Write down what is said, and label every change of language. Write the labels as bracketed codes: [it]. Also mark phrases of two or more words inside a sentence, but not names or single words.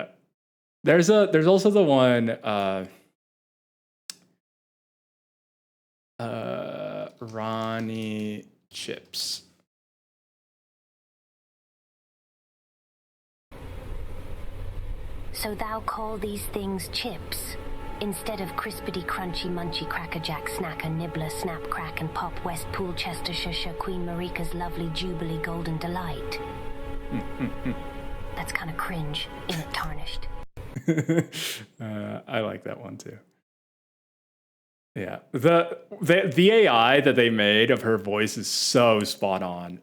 [en] There's also the one, Ronnie Chips. So thou call these things chips? Instead of crispity crunchy munchy crackerjack snacker nibbler snap crack and pop West Pool Chester Shusha Queen Marika's lovely jubilee golden delight. that's kind of cringe, ain't it, Tarnished? I like that one too. Yeah, the AI that they made of her voice is so spot on.